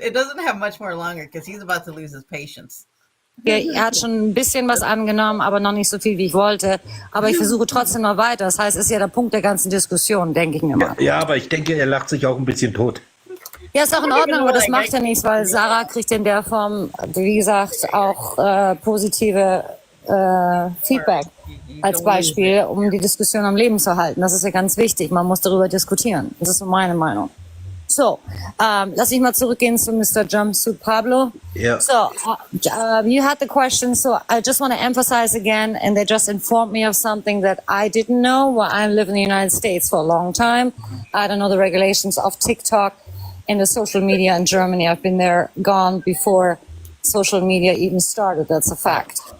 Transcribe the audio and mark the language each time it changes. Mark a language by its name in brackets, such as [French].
[English] It doesn't have much more longer because he's about to lose his patience. [German] Ja, er hat schon ein bisschen was angenommen, aber noch nicht so viel, wie ich wollte. Aber ich versuche trotzdem noch weiter. Das heißt, es ist ja der Punkt der ganzen Diskussion, denke ich mir mal. Ja, aber ich denke, er lacht sich auch ein bisschen tot. Ja, ist auch in Ordnung, aber das macht ja nichts, weil Sarah kriegt in der Form, wie gesagt, auch positive Feedback als Beispiel, um die Diskussion am Leben zu halten. Das ist ja ganz wichtig. Man muss darüber diskutieren. Das ist so meine Meinung. So, lass mich mal zurückgehen zu Mr. Jumpsuit Pablo. [English] Yeah. So, you had the question, so I just want to emphasize again, and they just informed me of something that I didn't know. Well, I live in the United States for a long time. I don't know the regulations of TikTok and the social media in Germany. I've been there, gone before social media even started. That's a fact.